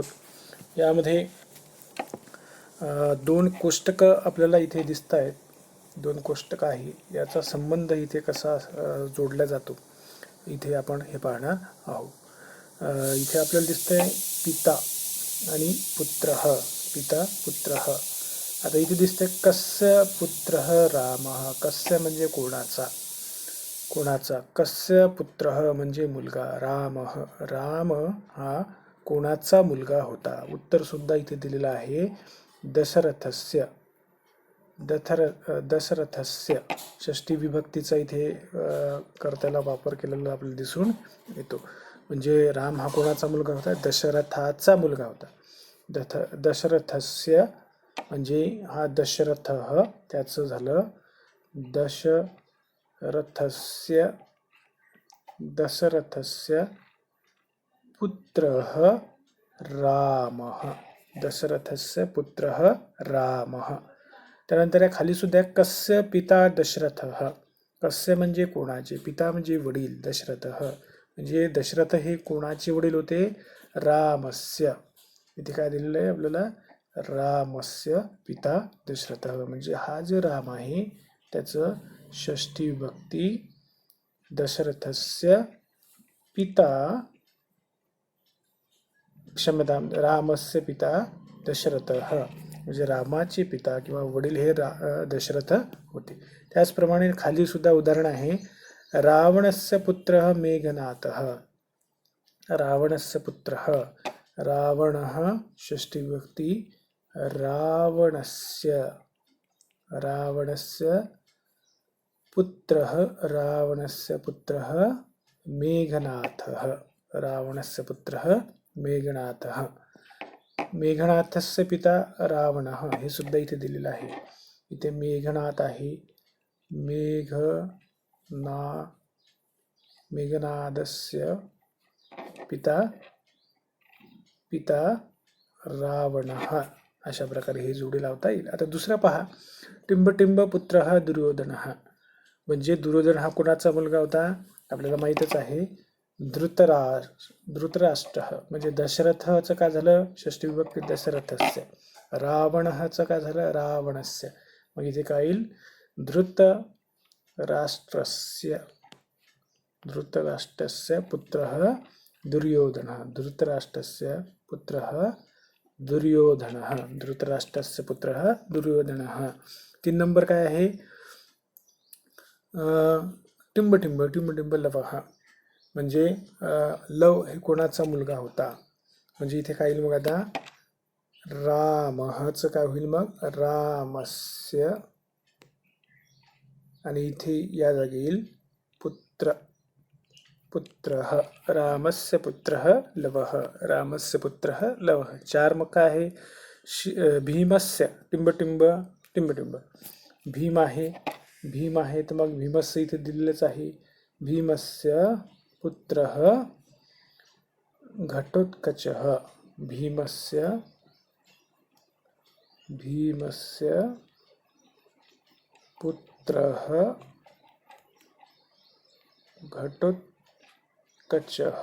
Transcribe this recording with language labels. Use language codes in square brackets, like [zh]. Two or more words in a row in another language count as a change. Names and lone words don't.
[mr] यामध्ये दोन कोष्टकं आपल्याला इथे दिसत आहेत. दोन कोष्टकं आहे, याचा संबंध इथे कसा जोडला जातो इथे आपण हे पाहणार आहोत. इथे आपल्याला दिसतंय पिता आणि पुत्र. पिता पुत्र. आता इथे दिसतंय [sa] कस्य पुत्र राम. [mr] कस्य म्हणजे कोणाचा, [sa] कस्य पुत्र [mr] म्हणजे मुलगा. राम हा कोणाचा मुलगा होता. उत्तर सुद्धा इथे दिलेलं आहे, दशरथस्य. दशरथस्य षष्टी विभक्तीचा इथे कर्त्याला वापर केलेला आपल्याला दिसून येतो. म्हणजे राम हा कोणाचा मुलगा होता, दशरथाचा मुलगा होता. दशरथस्य म्हणजे हा दशरथ, त्याचं झालं [sa] दशरथस्य पुत्रः रामः. दशरथस्य पुत्रः रामः. [mr] त्यानंतर या खाली सुद्धा [sa] कस्य पिता दशरथः. [mr] कस्य म्हणजे कोणाचे, पिता म्हणजे वडील, दशरथः म्हणजे दशरथ हे कोणाचे वडील होते, रामस्य. इथे काय दिलेलं आहे आपल्याला, [sa] रामस्य पिता दशरथः. [mr] म्हणजे हा जो राम आहे त्याचं षष्ठी विभक्ती [sa] दशरथस्य पिता, [mr] क्षमता, [sa] रामस्य पिता दशरथः [mr] म्हणजे रामाचे पिता किंवा वडील हे दशरथ होते. त्याचप्रमाणे खाली सुद्धा उदाहरण आहे, [sa] रावणस्य पुत्रः मेघनाथः. रावणस्य पुत्रः, रावणः षष्ठी विभक्ती रावणस्य पुत्रः, रावणस्य पुत्रः मेघनाथः. रावणस्य पुत्रः मेघनाथः. मेघनाथस्य पिता रावणः [mr] हे सुद्धा इथे दिलेलं आहे. इथे मेघनाथ आहे, [sa] मेघनादस्य पिता रावणः. [mr] अशा प्रकारे हे जोडी लावता येईल. आता दुसरा पहा, टिंबटिंब [sa] पुत्रः दुर्योधनः. [mr] म्हणजे दुर्योधन हा कोणाचा मुलगा होता, आपल्याला माहीतच आहे, धृतराष्ट्र. म्हणजे दशरथचं काय झालं, षष्ठी विभक्ती दशरथस्य. रावणचं काय झालं, रावणस्य. मग इथे काय येईल, [sa] धृतराष्ट्रस्य पुत्रः दुर्योधनः. धृतराष्ट्रस्य पुत्रः दुर्योधनः. धृतराष्ट्रस्य पुत्रः दुर्योधनः. [mr] 3 नंबर काय आहे, टिंबटिंब लवः. म्हणजे लव हे कोणाचा मुलगा होता. म्हणजे इथे काय येईल मग, आता रामचं काय होईल मग, रामस्य. आणि इथे या जागी येईल पुत्रः. [sa] रामस्य पुत्रः लवः. रामस्य पुत्रः लवः. [mr] 4 मग काय आहे, भीमस्य. टिंबटिंब भीम आहे. तर मग भीमस्य इथे दिलेलंच आहे. [sa] भीमस्य पुत्रः घटोत्कचः. भीमस्य पुत्रः घटोत्कचः.